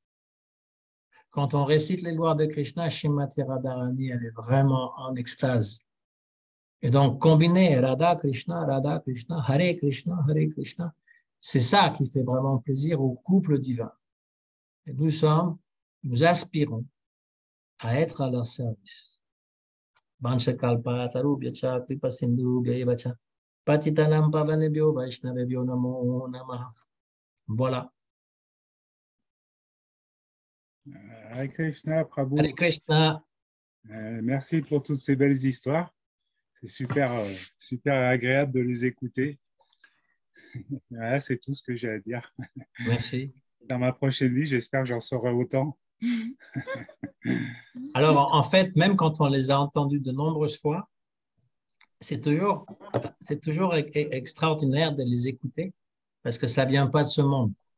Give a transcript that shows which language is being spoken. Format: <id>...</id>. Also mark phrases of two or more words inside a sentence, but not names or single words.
<fr>Quand on récite les gloires de Krishna, Srimati Radharani, elle est vraiment en extase. Et donc, combiner Radha Krishna, Hare Krishna, Hare Krishna, c'est ça qui fait vraiment plaisir au couple divin. Et nous aspirons à être à leur service.</fr> <sa>Vanchakalpa tarubhyacha kripa sindhubhya patitanam pavanebhyo vaishnavebhyo namo namaha.</sa> <fr>Voilà. Hare Krishna, Prabhu. Hare Krishna. Merci pour toutes ces belles histoires. C'est super agréable de les écouter. Voilà, c'est tout ce que j'ai à dire. Merci. Dans ma prochaine vie, j'espère que j'en saurai autant. Alors, en fait, même quand on les a entendus de nombreuses fois, c'est toujours extraordinaire de les écouter parce que ça ne vient pas de ce monde.</fr>